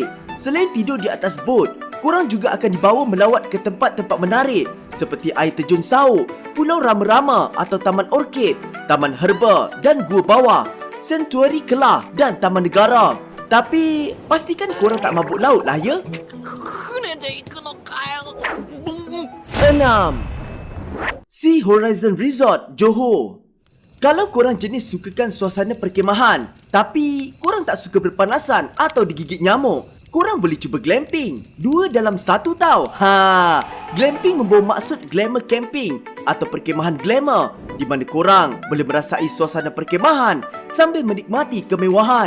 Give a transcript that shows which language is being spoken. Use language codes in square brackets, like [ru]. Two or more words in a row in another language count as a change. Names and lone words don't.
[ms] Selain tidur di atas bot, korang juga akan dibawa melawat ke tempat-tempat menarik seperti air terjun Sauk, Pulau Rama-Rama atau Taman Orkid, Taman Herba dan Gua Bawah, Sanctuary Kelah dan Taman Negara. Tapi pastikan korang tak mabuk laut lah ya. [ja] 船で行くのかよ。 [ms] 6. Sea Horizon Resort, Johor. Kalau korang jenis sukakan suasana perkemahan tapi korang tak suka berpanasan atau digigit nyamuk, korang boleh cuba glamping. 2 dalam 1 tau. Glamping membawa maksud [en] glamour camping [ms] atau perkemahan glamour, di mana korang boleh merasai suasana perkemahan sambil menikmati kemewahan.